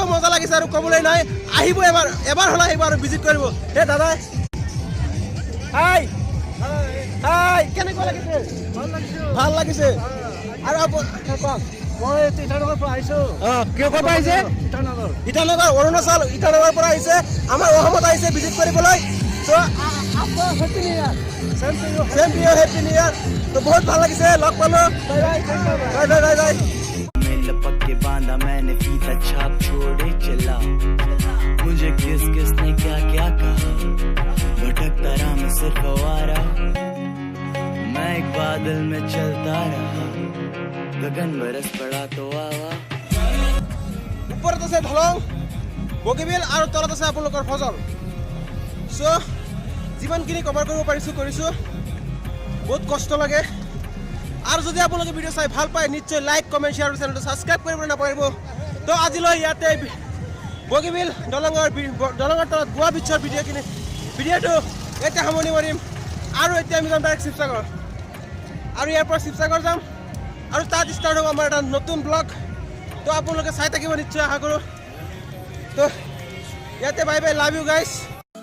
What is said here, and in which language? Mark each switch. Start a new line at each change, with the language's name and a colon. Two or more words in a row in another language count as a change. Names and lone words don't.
Assamese: মজা লাগিছে আৰু ক'বলৈ নাই আহিব এবাৰ হ'লে আহিব আৰু ভিজিট কৰিব হে দাদা হাই কেনেকুৱা লাগিছে ভাল লাগিছে আৰু মই ইটানগৰৰ পৰা আহিছো কিয় ক'ৰ পৰা আহিছে ইটানগৰ অৰুণাচল ইটানগৰৰ পৰা আহিছে আমাৰ অসমত আহিছে ভিজিট কৰিবলৈ
English: Happy New Year
Assamese: তো বহুত ভাল লাগিছে লগ পালো বাই
Hindi: में लपक के बांधा मैंने फीता छाप छोड़े चला मुझे किसने क्या कहा भटकता रहा मैं सिर्फ आवारा मैं एक बादल में चलता रहा गगन बरस पड़ा तो आवा
Assamese: ওপৰত আছে ধলং বগীবিল আৰু তলত আছে আপোনালোকৰ ফজল চ' যিমানখিনি কভাৰ কৰিব পাৰিছোঁ কৰিছোঁ বহুত কষ্ট লাগে আৰু যদি আপোনালোকে ভিডিঅ' চাই ভাল পায় নিশ্চয়
English: like comment share
Assamese: আৰু চেনেলটো ছাবস্ক্ৰাইব কৰিবলৈ নাপাহৰিব তো আজিলৈ ইয়াতে বগীবিল দলঙৰ তলত গোৱা বিচৰ ভিডিঅ'টো এতিয়া সামৰণি মাৰিম আৰু এতিয়া আমি যাম ডাইৰেক্ট শিৱসাগৰ আৰু ইয়াৰ পৰা শিৱসাগৰ যাম আৰু তাত ষ্টাৰ্ট হ'ব আমাৰ এটা নতুন ব্লগ তো আপোনালোকে চাই থাকিব নিশ্চয় আশা কৰোঁ তো ইয়াতে
English: bye bye love you guys